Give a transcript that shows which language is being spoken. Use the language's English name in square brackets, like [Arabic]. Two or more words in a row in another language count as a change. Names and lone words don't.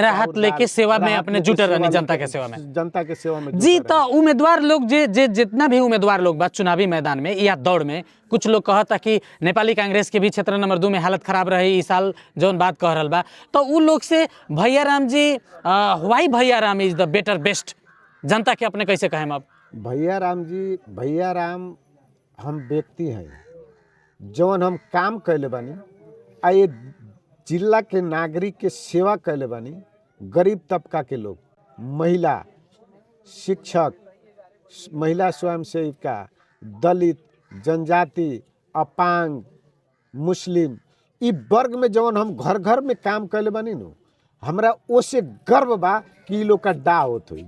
[Bhojpuri] राहत लेके सेवा में अपने जुटे रहनी जनता के सेवा में जी तो उम्मीदवार लोग जे जितना भी उम्मीदवार लोग बा चुनावी मैदान में या दौड़ में कुछ लोग कहता कि नेपाली कांग्रेस के भी क्षेत्र नंबर 2 में हालत खराब रही इस साल जौन बात कह रहल बा तो उ लोग से भैयाराम जी [English] why Bhaiyaram is the better best [Bhojpuri] जनता के अपने कैसे कहें अब भैयाराम हम व्यक्ति हैं जौन हम काम कैले बानी आ ये जिला के नागरिक के सेवा कैले बानी। गरीब तबका के लोग, महिला, शिक्षक, महिला स्वयं सेविका, दलित, जनजाति, अपांग, मुस्लिम, इ वर्ग में जवन हम घर घर में काम कैले बानी नु, हमरा ओसे गर्व बा कि इ लोग का डा होत हुई।